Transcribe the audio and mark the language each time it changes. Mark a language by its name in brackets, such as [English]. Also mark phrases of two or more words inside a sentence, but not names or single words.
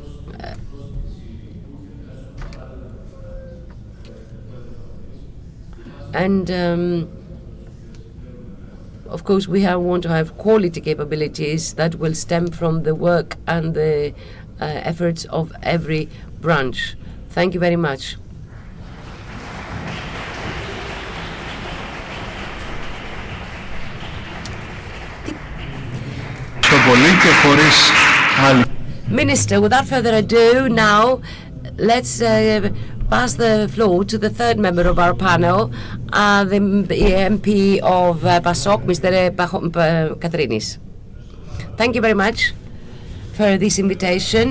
[English] And of course, we want to have quality capabilities that will stem from the work and the efforts of every branch. Thank you very much. [Greek] πολύ και χωρίς άλλη. [English] Minister, without further ado, now let's pass the floor to the third member of our panel, the MP of PASOK, Mr. Katrinis. Thank you very much for this invitation.